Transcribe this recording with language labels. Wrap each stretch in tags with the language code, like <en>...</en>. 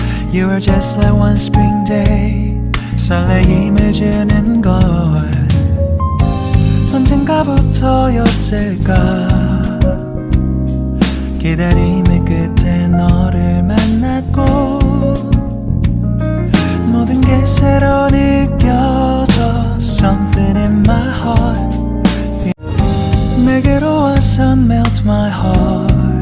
<en>You were just like one spring day.</en> <ko>설레임을 주는 걸 언젠가부터였을까. 기다림의 끝에 너를 만났고 모든 게 새로 느껴져.</ko> <en>Something in my heart</en> <ko>내게로 와서</ko> <en>melt my heart.</en>